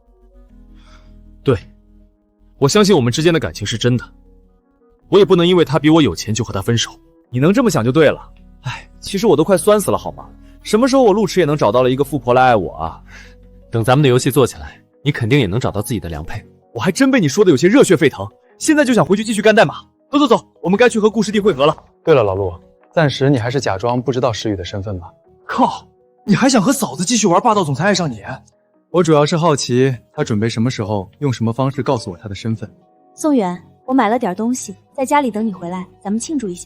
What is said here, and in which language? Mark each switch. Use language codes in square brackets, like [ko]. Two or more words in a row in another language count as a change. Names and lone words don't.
[zh] 對，我相信我們之間的感情是真的，我也不能因為他比我有錢就和他分手。你能這麼想就對了。哎，其實我都快酸死了好嗎？什麼時候我路痴也能找到了一個富婆來愛我啊？等咱們的遊戲做起來，你肯定也能找到自己的良配。我還真被你说的有些热血沸腾，现在就想回去繼續幹代碼。走走走，我們該去和顧師弟會合了。對了，老陸，暫時你還是假裝不知道詩雨的身份吧。靠，你還想和嫂子繼續玩霸道總裁愛上你？我主要是好奇他準備什麼時候用什麼方式告訴我他的身份。宋遠，我買了點東西，在家裡等你回來，咱們慶祝一下。